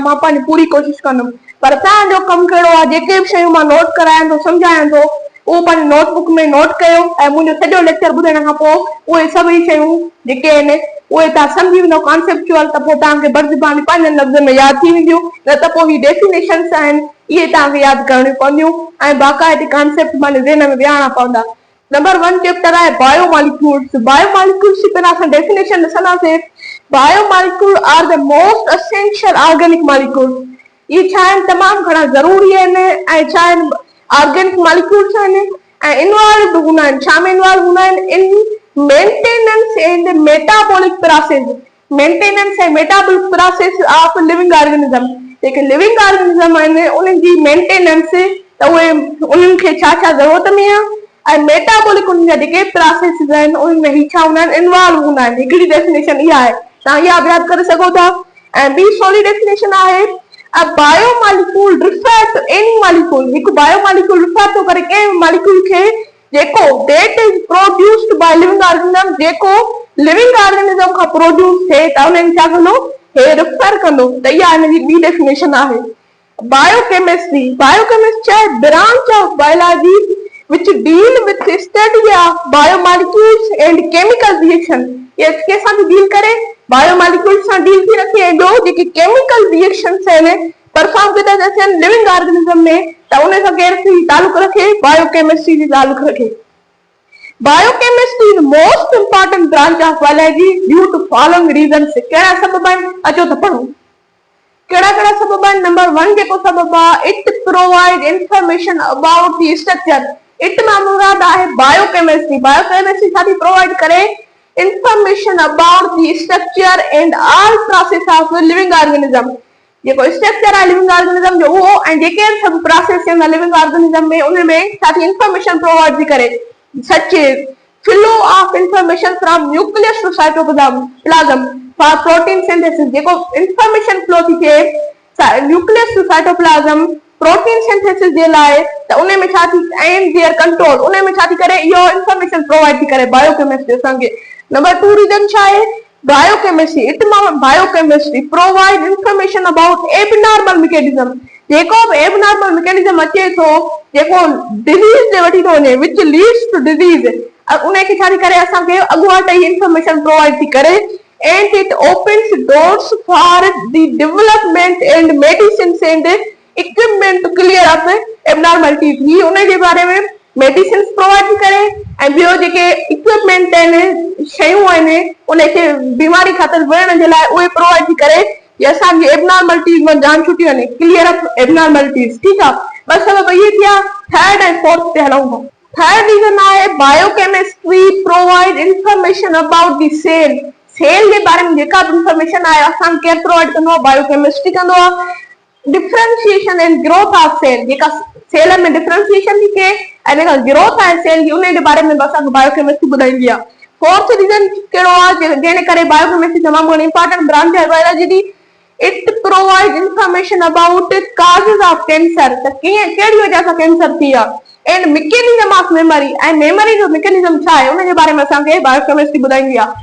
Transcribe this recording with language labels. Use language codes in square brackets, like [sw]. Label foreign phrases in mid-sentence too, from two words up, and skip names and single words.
[sd] मां पंहिंजी पूरी कोशिशि कंदुमि, पर तव्हांजो कमु कहिड़ो आहे, जेके बि शयूं मां नोट करायां थो सम्झायां थो उहो पंहिंजी नोटबुक में नोट कयो ऐं मुंहिंजो सॼो लेक्चर ॿुधण खां पोइ उहे सभई शयूं जेके आहिनि उहे तव्हां सम्झी वेंदो कॉन्सेप्चुअल, त पोइ तव्हांखे बर्ज़बानी पंहिंजनि लफ़्ज़नि में यादि थी वेंदियूं। न त पोइ ही डेफिनेशन्स आहिनि इहे तव्हांखे यादि करणियूं पवंदियूं ऐं बाक़ाइदे कॉन्सेप्ट पंहिंजे ज़हन में विहारणा पवंदा। नंबर 1 चैप्टर आहे बायोमॉलिक्यूल्स। बायोमॉलिक्यूल्स जी पहिरियां असां डेफिनेशन ॾिसंदासीं। [en] biomolecule are the most essential organic molecule. [sd] ये छा आहिनि, तमामु घणा ज़रूरी आहिनि ऐं छा आहिनि, [en] organic molecules [sd] आहिनि ऐं इन्वॉल्व हूंदा आहिनि। छा में इन्वॉल्व हूंदा आहिनि? [en] in maintenance and metabolic process. maintenance and metabolic process of living organism. [sd] जेके [en] living organism [sd] आहिनि उन्हनि जी मेंटेनेंस, त उहे उन्हनि खे छा छा ज़रूरत में आहे ऐं मेटाबॉलिक उन्हनि जा जेके प्रोसेस आहिनि उन्हनि में ही छा हूंदा आहिनि, इन्वॉल्व हूंदा आहिनि। हिकिड़ी डेफिनेशन इहा आहे, तव्हां इहा बि यादि करे सघो था। ऐं ॿी सवली डेफिनेशन आहे [en] A biomolecule refers to any molecule। [sd] हिकु [en] biomolecule refer [sd] थो करे कंहिं मॉलिक्यूल खे जेको [en] that is produced by living organism, [sd] जेको [en] living organism [sd] खां प्रोड्यूस थिए त उन्हनि छा कंदो, हे रिफर कंदो। त इहा हिन जी ॿी डेफिनेशन आहे। बायोकेमिस्ट्री। [en] बायोकेमिस्ट्री आहे branch of biology which deal with the study of biomolecules and chemical reaction। [sd] ये कैसा भी डील करे, बायोमॉलिक्यूल्स सां डील थी रखे ऐं ॿियो जेके [en] chemical reactions [sd] आहिनि परफॉर्म कदा [hi] जाते हैं [en] living organism [sd] में, त उन सां केरु तालुक रखे, बायोकेमिस्ट्री जी तालुक रखे। [en] biochemistry is most important branch of biology due to following reasons. [sd] कहिड़ा सबब आहिनि, अचो त पढ़ूं। कहिड़ा कहिड़ा सबब आहिनि? नंबर 1 जेको सबब आहे, [en] it provide information about the structure. [sd] इट मां मुराद आहे बायोकेमिस्ट्री। बायोकेमिस्ट्री छा थी प्रोवाइड करे? [en] information about the structure and all process of living organism. [sd] जेको स्ट्रक्चर आहे [en] living organism [sd] जो उहो ऐं जेके सभु प्रोसेस आहिनि [en] living organism [sd] में उन में छा थी [en] information provide [sd] थी करे। [en] such flow of information from nucleus to cytoplasm for protein synthesis. [sd] जेको [en] information flow [sd] थी थिए [en] nucleus to cytoplasm protein synthesis [sd] जे लाइ, त उन में छा थी [en] and their control, [sd] उन में छा थी करे, इहो [en] information provide [sd] थी करे बायोकेमिस्ट्री असांखे। नंबर 2 रीजन छा आहे? [en] biochemistry it biochemistry provide information about abnormal mechanism. [sd] जेको बि [en] abnormal mechanism [sd] अचे थो जेको डिजीज जे वठी थो वञे [en] which leads to disease, [sd] उन खे छा थी करे असांखे अॻुवाट ई [en] information provide [sd] थी करे। [en] and it opens doors for the development and medicines and equipment to clear up abnormalities. [sd] ही उन जे बारे में [en] medicine provide [sd] थी करे ऐं ॿियो जेके इक्विपमेंट आहिनि, शयूं आहिनि, उनखे बीमारी ख़ातिर विढ़ण जे लाइ उहे प्रोवाइड थी करे कि असांजी एबनॉर्मलिटीज में जान छुटी वञे, [en] clear up abnormalities. [sd] ठीकु आहे, बस सबब इहे थिया। थर्ड ऐं फोर्थ ते हलूं था। [en] third reason आहे biochemistry provide information about the cell. [sd] सेल जे बारे में जेका बि इंफॉर्मेशन आहे असांखे केरु प्रोवाइड कंदो आहे, बायोकेमिस्ट्री कंदो आहे। [en] differentiation and growth of cell, [sd] जेका सेल में डिफरेंशिएशन थी थिए ऐं जेका ग्रोथ आहे सेल जी उन जे बारे में असांखे बायोकेमिस्ट्री ॿुधाईंदी आहे। फोर्थ रीजन कहिड़ो आहे जंहिं करे बायोकेमिस्ट्री तमामु घणी [en] important branch [sd] आहे बायोलॉजी जी? [en] it provide information about causes of cancer. [sd] त कीअं कहिड़ी वजह सां कैंसर थी आहे [en] and mechanism of memory, [sd] ऐं मेमोरी जो मैकेनिज्म छा आहे उन जे बारे में असांखे बायोकेमिस्ट्री ॿुधाईंदी आहे।